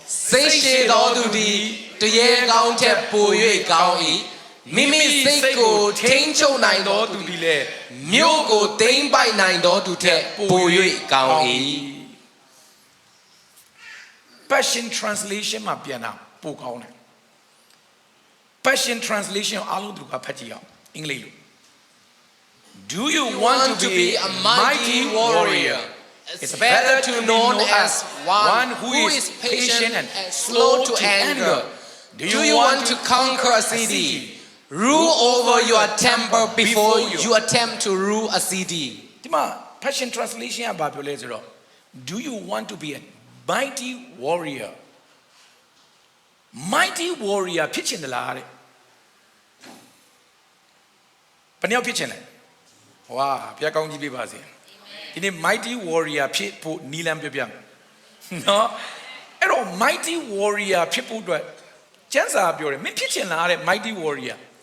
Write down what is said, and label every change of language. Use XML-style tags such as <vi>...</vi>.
<my>စိတ်ရှိသောသူသည်တရေကောင်းထက်ပို၍ကောင်း၏မိမိစိတ်ကိုထိန်းချုပ်နိုင်သောသူသည်လည်းမြို့ကိုသိမ်းပိုက်နိုင်သောသူထက်ပို၍ကောင်း၏ Passion Translation မှာပြန်တာပိုကောင်းတယ် Passion Translation အားလုံးသူကဖတ်ကြည့်အောင်အင်္ဂလိပ်လို</my> <en>Do you want to be a mighty warrior? It's better to be known as one who is patient and slow to anger. Do you want to conquer a city? Rule over your temper before you attempt to rule a city.</en> <my>ဒီမှာ Passion Translation ကဘာပြောလဲဆိုတော့</my> <en>Do you want to be a mighty warrior?</en> <my>Mighty warrior ဖြစ်ချင်တယ်လားတဲ့ဘယ်နှယောက်ဖြစ်ချင်လဲဝါဘုရားကောင်းကြီးပေးပါစေဒီနေ့ mighty warrior ဖြစ်ဖို့နီလန်ပြပြနော်အဲ့တော့ mighty warrior ဖြစ်ဖို့အတွက်ကျမ်းစာပြောတယ်မင်းဖြစ်ချင်လားတဲ့ mighty warrior</my>